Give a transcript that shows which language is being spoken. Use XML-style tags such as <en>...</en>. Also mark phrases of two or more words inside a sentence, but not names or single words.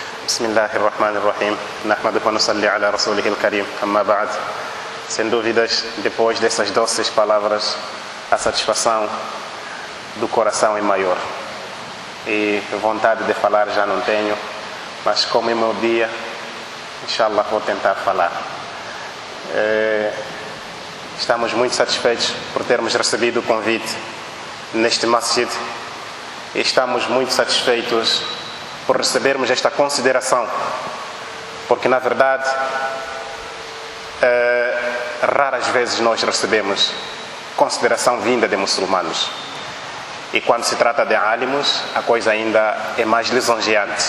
<ar>بسم الله الرحمن الرحيم. نحمده ونصلي على رسوله الكريم. أما بعد.</ar> <pt>Sem dúvidas, depois dessas doces palavras, a satisfação do coração é maior. E vontade de falar já não tenho, mas como é meu dia, inshallah vou tentar falar. Estamos muito satisfeitos por termos recebido o convite neste masjid e estamos muito satisfeitos por recebermos esta consideração, porque na verdade raras vezes nós recebemos consideração vinda de muçulmanos, e quando se trata de alimos a coisa ainda é mais lisonjeante.</pt>